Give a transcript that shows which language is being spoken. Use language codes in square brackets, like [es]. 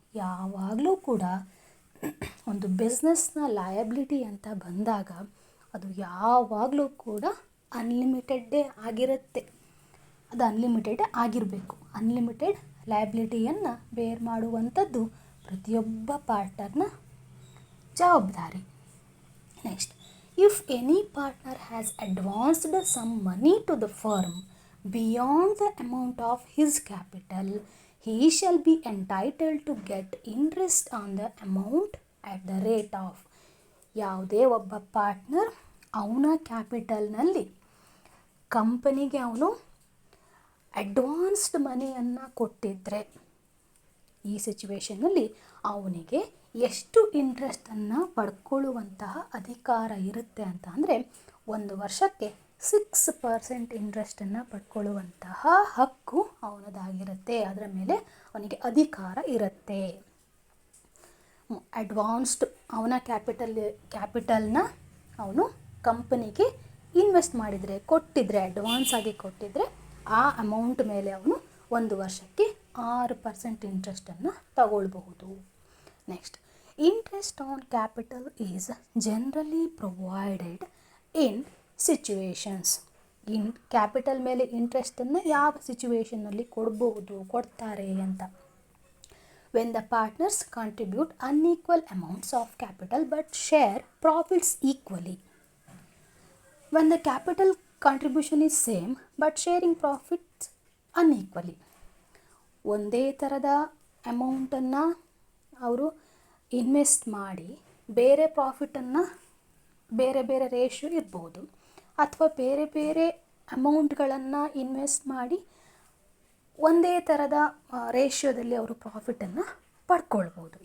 [kn] ಯಾವಾಗಲೂ ಕೂಡ ಒಂದು ಬಿಸ್ನೆಸ್ನ ಲಯಬಿಲಿಟಿ ಅಂತ ಬಂದಾಗ ಅದು ಯಾವಾಗಲೂ ಕೂಡ ಅನ್ಲಿಮಿಟೆಡ್ಡೇ ಆಗಿರುತ್ತೆ. ಅದು ಅನ್ಲಿಮಿಟೆಡ್ ಆಗಿರಬೇಕು. ಅನ್ಲಿಮಿಟೆಡ್ ಲಯಬಿಲಿಟಿಯನ್ನು ಬೇರ್ ಮಾಡುವಂಥದ್ದು ಪ್ರತಿಯೊಬ್ಬ ಪಾರ್ಟ್ನರ್ನ ಜವಾಬ್ದಾರಿ. [en] Next, if any partner has advanced some money to the firm beyond the amount of his capital, he shall be entitled to get interest on the amount at the rate of. [kn] ಯಾವುದೇ ಒಬ್ಬ partner ಅವನ ಕ್ಯಾಪಿಟಲ್ನಲ್ಲಿ ಕಂಪನಿಗೆ ಅವನು advanced ಮನಿಯನ್ನು ಕೊಟ್ಟಿದ್ದರೆ, ಈ ಸಿಚುವೇಷನ್ನಲ್ಲಿ ಅವನಿಗೆ ಎಷ್ಟು ಇಂಟ್ರೆಸ್ಟನ್ನು ಪಡ್ಕೊಳ್ಳುವಂತಹ ಅಧಿಕಾರ ಇರುತ್ತೆ ಅಂತ ಅಂದರೆ 1 ವರ್ಷಕ್ಕೆ 6% ಇಂಟ್ರೆಸ್ಟನ್ನು ಪಡ್ಕೊಳ್ಳುವಂತಹ ಹಕ್ಕು ಅವನದಾಗಿರುತ್ತೆ. ಅದರ ಮೇಲೆ ಅವನಿಗೆ ಅಧಿಕಾರ ಇರುತ್ತೆ. ಅಡ್ವಾನ್ಸ್ಡ್ ಅವನ ಕ್ಯಾಪಿಟಲ್ನ ಅವನು ಕಂಪನಿಗೆ ಇನ್ವೆಸ್ಟ್ ಮಾಡಿದರೆ, ಕೊಟ್ಟಿದ್ದರೆ, ಅಡ್ವಾನ್ಸ್ ಆಗಿ ಕೊಟ್ಟಿದ್ದರೆ ಆ ಅಮೌಂಟ್ ಮೇಲೆ ಅವನು 1 ವರ್ಷಕ್ಕೆ 6% ಇಂಟ್ರೆಸ್ಟನ್ನು ತಗೊಳ್ಬಹುದು. [en] Next, interest on capital is generally provided in situations. [kn] Capital ಮೇಲೆ ಇಂಟ್ರೆಸ್ಟನ್ನು ಯಾವ ಸಿಚುವೇಷನ್ನಲ್ಲಿ ಕೊಡ್ತಾರೆ ಅಂತ [en] when the partners contribute unequal amounts of capital but share profits equally. When the capital contribution is same but sharing profits unequally. [kn] ಒಂದೇ ಥರದ ಅಮೌಂಟನ್ನು ಅವರು invest ಮಾಡಿ ಬೇರೆ ಪ್ರಾಫಿಟನ್ನು ಬೇರೆ ಬೇರೆ ರೇಷಿಯೋ ಇರ್ಬೋದು, ಅಥವಾ ಬೇರೆ ಬೇರೆ ಅಮೌಂಟ್ಗಳನ್ನು ಇನ್ವೆಸ್ಟ್ ಮಾಡಿ ಒಂದೇ ಥರದ ರೇಷಿಯೋದಲ್ಲಿ ಅವರು ಪ್ರಾಫಿಟನ್ನು ಪಡ್ಕೊಳ್ಬೋದು.